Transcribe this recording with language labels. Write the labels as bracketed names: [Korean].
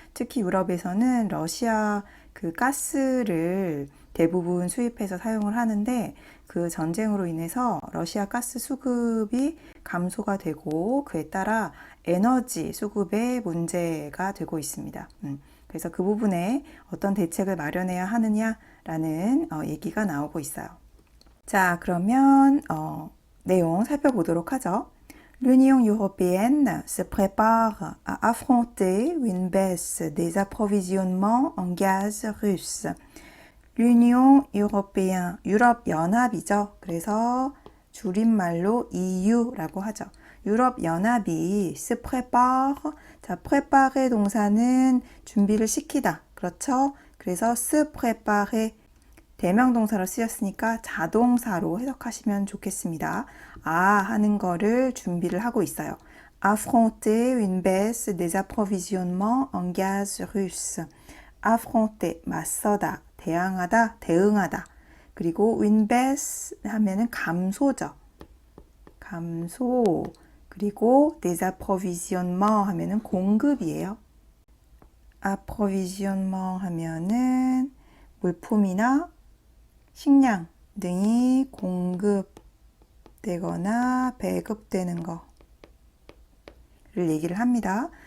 [Korean] 특히 유럽에서는 러시아 그 가스를 대부분 수입해서 사용을 하는데 그 전쟁으로 인해서 러시아 가스 수급이 감소가 되고 그에 따라 에너지 수급에 문제가 되고 있습니다. 그래서 그 부분에 어떤 대책을 마련해야 하느냐라는 얘기가 나오고 있어요. 자, 그러면 내용 살펴보도록 하죠. [French] L'Union européenne se prépare à affronter une baisse des approvisionnements en gaz russe. [Korean] L'Union européenne, 유럽연합이죠. 그래서 줄임말로 EU라고 하죠. 유럽연합이 [French] se prépare, [Korean] 자, préparer 동사는 준비를 시키다. 그렇죠? 그래서 se préparer 대명동사로 쓰였으니까 자동사로 해석하시면 좋겠습니다. 하는 거를 준비를 하고 있어요. [French] Affronter une baisse des approvisionnements en gaz russe. [Korean] Affronter, 맞서다, 대항하다, 대응하다. 그리고 une baisse 하면은 감소죠. 감소. 그리고 des approvisionnements 하면은 공급이에요. approvisionnement 하면은 물품이나 식량 등이 공급되거나 배급되는 거를 얘기를 합니다.